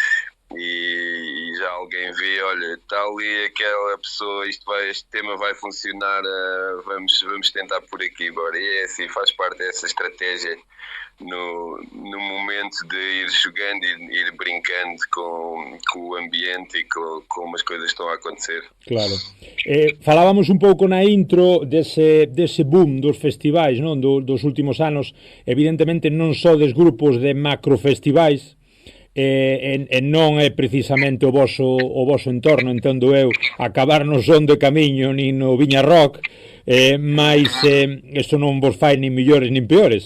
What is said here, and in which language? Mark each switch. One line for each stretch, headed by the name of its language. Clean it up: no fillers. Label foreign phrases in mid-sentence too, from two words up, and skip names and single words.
Portuguese: E já alguém vê, olha, está ali aquela pessoa, este tema vai funcionar, vamos tentar por aqui, bora. E é assim, faz parte dessa estratégia no momento de ir jogando e ir brincando com o ambiente e com como as coisas estão a acontecer.
Galician: Claro. Falábamos un pouco na intro dese boom dos festivais, non? Dos últimos anos, evidentemente non só des grupos de macrofestivais, e non é precisamente o voso entorno, entendo eu, acabar no Son de Camiño nin no Viña Rock, mas isto non vos fai nin millores nin peores.